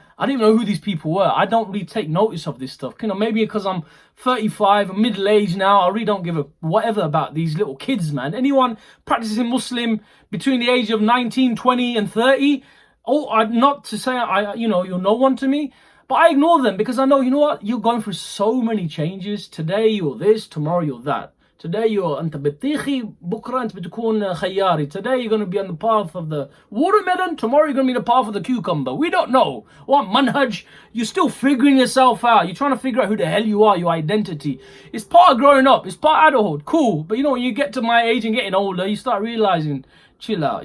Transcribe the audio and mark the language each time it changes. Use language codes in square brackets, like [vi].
[en] I didn't even know who these people were. I don't really take notice of this stuff. Maybe because I'm 35, I'm middle-aged now, I really don't give a whatever about these little kids, man. Anyone practicing Muslim between the age of 19, 20, and 30, not to say you're no one to me, but I ignore them because I know, you know what? You're going through so many changes. Today you're this, tomorrow you're that. Today you're [ar] أنت بتطيخي بكرة أنت بتكون خياري. [en] Today you're going to be on the path of the watermelon. Tomorrow you're going to be on the path of the cucumber. We don't know what manhaj. You're still figuring yourself out. You're trying to figure out who the hell you are, your identity. It's part of growing up. It's part of adulthood. Cool. But when you get to my age and getting older, you start realizing, chill out.